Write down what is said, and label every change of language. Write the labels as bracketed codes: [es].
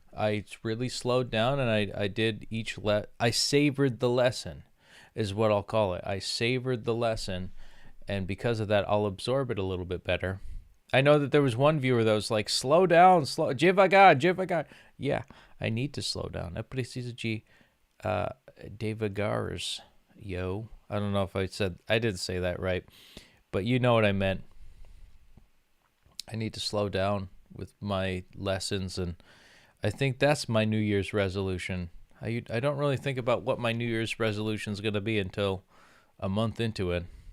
[en] I really slowed down, and I did I savored the lesson is what I'll call it. I savored the lesson, and because of that, I'll absorb it a little bit better. I know that there was one viewer that was like, slow down, [pt] devagar. [en] Yeah, I need to slow down. [pt] É preciso de devagares, yo. [en] I don't know if I didn't say that right, but you know what I meant. I need to slow down with my lessons, and I think that's my New Year's resolution. I don't really think about what my New Year's resolution is going to be until a month into it.